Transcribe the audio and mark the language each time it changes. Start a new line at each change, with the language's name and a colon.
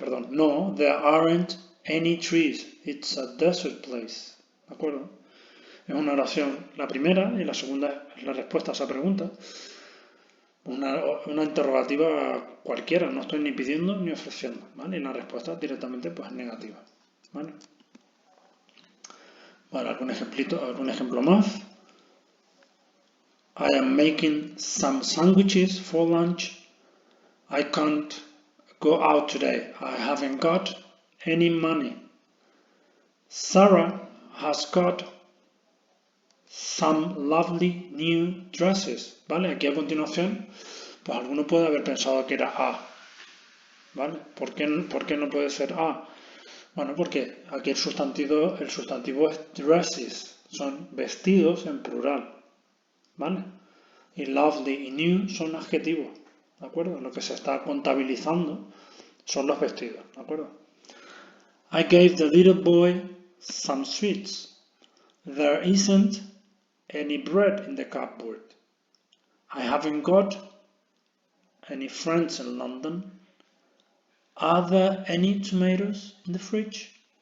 English: No, there aren't any trees. It's a desert place.
Spanish: ¿De acuerdo? Es una oración la primera y la segunda es la respuesta a esa pregunta. Una interrogativa cualquiera, no estoy ni pidiendo ni ofreciendo, ¿vale? Y la respuesta directamente pues negativa, ¿vale? Vale, algún ejemplo más.
English: I am making some sandwiches for lunch. I can't go out today. I haven't got any money. Sarah has got some lovely new dresses.
Spanish: ¿Vale? Aquí a continuación, pues alguno puede haber pensado que era a. ¿Vale? ¿Por qué no puede ser a? Bueno, porque aquí el sustantivo es dresses. Son vestidos en plural. ¿Vale? Y lovely y new son adjetivos. ¿De acuerdo? Lo que se está contabilizando son los vestidos. ¿De acuerdo?
English: I gave the little boy some sweets. There isn't any bread in the cupboard. I haven't got any friends in London. Are there any tomatoes in the fridge?